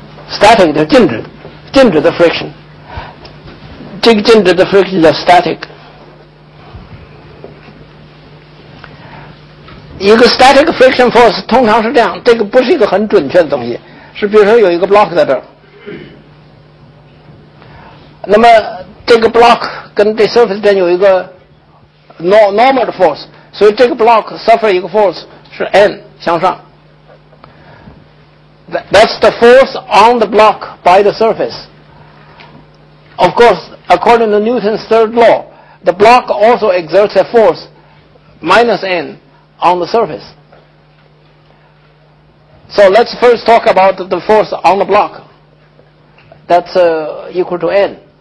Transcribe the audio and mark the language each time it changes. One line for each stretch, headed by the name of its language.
Chinese: static 的静止的 friction。这个静止的 friction 叫 static。一个 static friction force 通常是这样，这个不是一个很准确的东西，是比如说有一个 block 在这儿，那么这个 block 跟这 surface 间有一个 normal 的 force， 所以这个 block suffer 一个 force 是 n 向上。
English: That's the force on the block by the surface. Of course, according to Newton's third law, the block also exerts a force minus n on the surface. So let's first talk about the force on the block. That's equal to n.